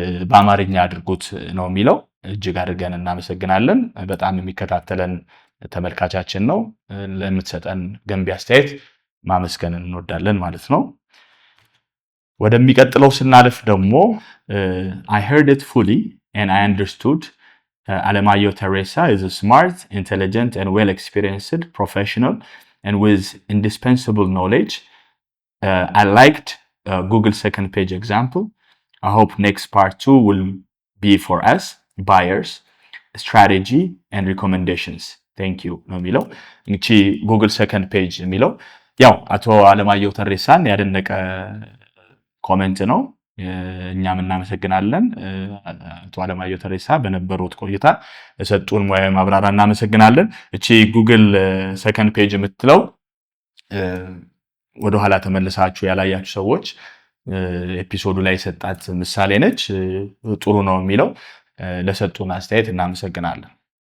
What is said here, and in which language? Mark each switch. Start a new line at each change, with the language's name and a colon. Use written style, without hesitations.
Amharic: በአማርኛ አድርጉት ነው የሚለው። እጅግ አድርገን እናመሰግናለን። በጣም የሚከታተለን ተመልካቻችን ነው። ለምትሰጠን ገንቢ አስተያየት ማመስገን እንወዳለን ማለት ነው። ወደሚቀጥለው ስናልፍ ደግሞ
English: I heard it fully and I understood. Alemayo Teresa is a smart, intelligent and well-experienced professional and with indispensable knowledge. I liked Google second page example. I hope next part 2 will be for us, buyers, strategy and recommendations. Thank you
Amharic: ነው የሚለው። እንግዲህ Google second page የሚለው ያው አቶ አለማየሁ ተሬሳን ያደነቀ ኮሜንት ነው። እኛም እናመሰግናለን። አቶ አለማየሁ ተሬሳ በነበሩት ቆይታ የሰጡን ሙያዊ ማብራሪያ እናመሰግናለን። እቺ ጉግል ሰከንድ ፔጅ የምትለው ወደኋላ ተመልሳችሁ ያላያችሁ ሰዎች ኤፒሶዱ ላይ የሰጣት ምሳሌ ነች። ጥሩ ነው የሚለው ለሰጡን አስተያየት እናመሰግናለን።